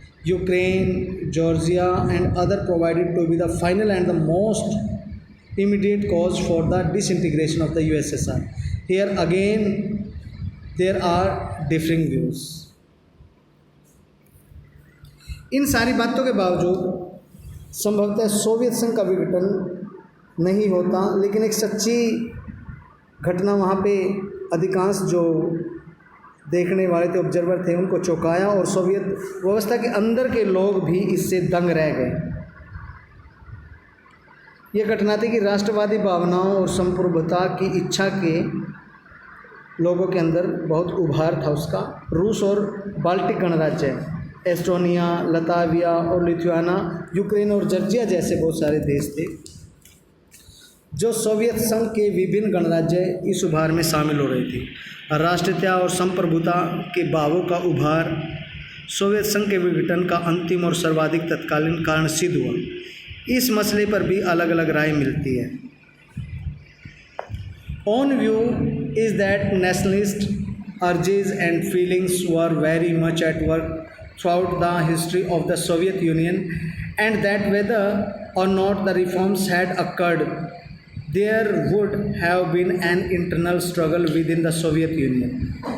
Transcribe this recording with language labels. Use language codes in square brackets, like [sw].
[en] Ukraine, Georgia, and other provided to be the final and the most immediate cause for the disintegration of the USSR. Here again, there are differing views. [hi] इन सारी बातों के बावजूद संभवतः Soviet संघ का विघटन नहीं होता, लेकिन एक सच्ची घटना वहाँ पे अधिकांश जो देखने वाले थे, ऑब्जर्वर थे, उनको चौंकाया और सोवियत व्यवस्था के अंदर के लोग भी इससे दंग रह गए। ये घटना थी कि राष्ट्रवादी भावनाओं और संप्रभुता की इच्छा के लोगों के अंदर बहुत उभार था उसका। रूस और बाल्टिक गणराज्य, एस्टोनिया, लताविया और लिथुआना, यूक्रेन और जॉर्जिया जैसे बहुत सारे देश थे जो सोवियत संघ के विभिन्न गणराज्य इस उभार में शामिल हो रहे थे। राष्ट्रीयता और संप्रभुता के भावों का उभार सोवियत संघ के विघटन का अंतिम और सर्वाधिक तत्कालीन कारण सिद्ध हुआ। इस मसले पर भी अलग अलग राय मिलती है। [en] One view is that nationalist urges and feelings were very much at work throughout the history of the Soviet Union, and that whether or not the reforms had occurred, there would have been an internal struggle within the Soviet Union.